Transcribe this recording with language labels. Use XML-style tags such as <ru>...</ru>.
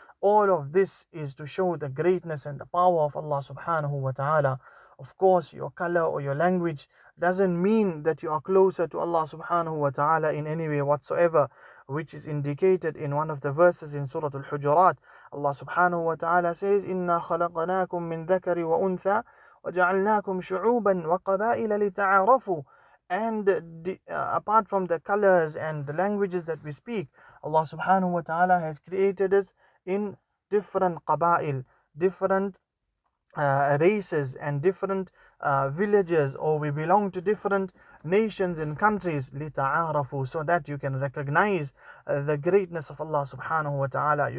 <en>All of this is to show the greatness and the power of Allah subhanahu wa ta'ala. Of course, your color or your language doesn't mean that you are closer to Allah subhanahu wa ta'ala in any way whatsoever, which is indicated in one of the verses in Surah Al-Hujurat.</en> <ar>Allah subhanahu wa ta'ala says, إِنَّا خَلَقْنَاكُم مِّن ذَكَرٍ وَأُنثَى وَجَعَلْنَاكُمْ شُعُوبًا وَقَبَائِلَ لِتَعَارَفُوا.</ar> <en>And apart from the colors and the languages that we speak, Allah subhanahu wa ta'ala has created us in different qaba'il, different races and different villages, or we belong to different nations and countries, لِتَعَارَفُوا, so that you can recognize the greatness of Allah subhanahu wa ta'ala.</en>